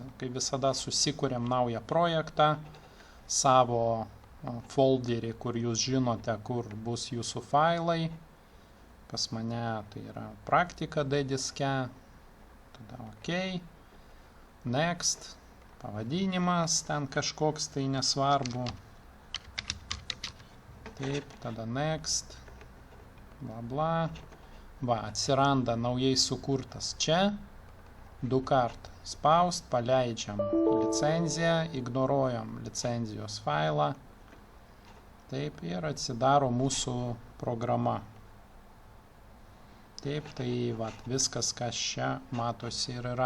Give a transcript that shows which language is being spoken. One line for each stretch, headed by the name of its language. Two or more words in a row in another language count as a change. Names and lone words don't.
Lithuanian: Kai visada susikuriam naują projektą, savo folderį, kur jūs žinote, kur bus jūsų failai. Pas mane tai yra praktika D diske. Tada
English: OK. Next.
Lithuanian: Pavadinimas ten kažkoks tai nesvarbu. Taip, tada next. Bla bla. Va, atsiranda naujai sukurtas čia. 2 kart spaust, paleidžiam licenciją, ignoruojam licenzijos failą. Taip, ir atsidaro mūsų programa. Taip, tai va, viskas, kas čia matosi ir yra.